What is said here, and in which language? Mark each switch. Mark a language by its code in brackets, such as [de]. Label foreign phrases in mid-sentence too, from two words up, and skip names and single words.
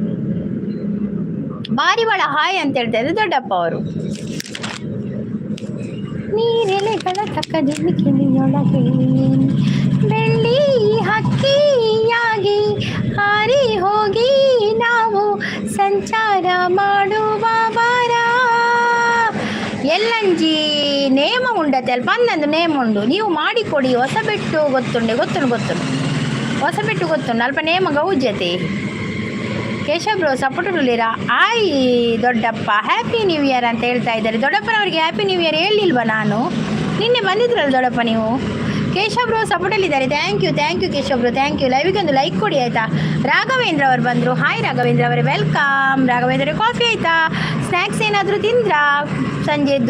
[kn] ಪಾರಿವಾಳ ಹಾಯ್ ಅಂತ ಹೇಳ್ತಾ ಇದ್ದಾರೆ ದೊಡ್ಡಪ್ಪ ಅವರು. ನೀರೆಲೆಗಳ ತಕ್ಕದಿಕ್ಕಿನಿಯೊಳಗೆ ಬೆಳ್ಳಿ ಹಕ್ಕಿಯಾಗಿ ಹಾರಿ ಹೋಗಿ ನಾವು ಸಂಚಾರ ಮಾಡುವ ಬಾರ. [tcy] ಎಲ್ಲಂಜಿ ನೇಮ ಉಂಡತೆ ಅಲ್ಲಿ ಬಂದಂದು ನೇಮ ಉಂಡು, ನೀವು ಮಾಡಿಕೊಡಿ. ಹೊಸಬೆಟ್ಟು ಗೊತ್ತುಂಡು ಹೊಸಬೆಟ್ಟು ಗೊತ್ತುಂಡು ಅಲ್ಪ ನೇಮ ಗೌಜ್ಯತೆ [kn] ಕೇಶವ್ ಬ್ರೋ ಸಪೋರ್ಟಲ್ಲಿರಾ ಆಯ್ ದೊಡ್ಡಪ್ಪ [en] happy new year [kn] ಅಂತ ಹೇಳ್ತಾ ಇದ್ದಾರೆ. ದೊಡ್ಡಪ್ಪನವರಿಗೆ [en] happy new year [kn] ಹೇಳಿಲ್ವಾ ನಾನು? ನಿನ್ನೆ ಬಂದಿದ್ರಲ್ಲ ದೊಡ್ಡಪ್ಪ ನೀವು. ಕೇಶವ್ ಬ್ರೋ ಸಪೋರ್ಟಲ್ಲಿದ್ದಾರೆ. [en] thank you [kn] ಕೇಶವ್ ಬ್ರೋ, [en] thank you. [kn] ಲೈವಿಗೆ ಒಂದು ಲೈಕ್ ಕೊಡಿ ಆಯಿತಾ. ರಾಘವೇಂದ್ರ ಅವರು ಬಂದರು. ಹಾಯ್ ರಾಘವೇಂದ್ರ ಅವರೇ, ವೆಲ್ಕಮ್. ರಾಘವೇಂದ್ರ ಕಾಫಿ ಆಯಿತಾ? ಸ್ನ್ಯಾಕ್ಸ್ ಏನಾದರೂ ತಿಂದ್ರಾ ಸಂಜೆದ್ದು?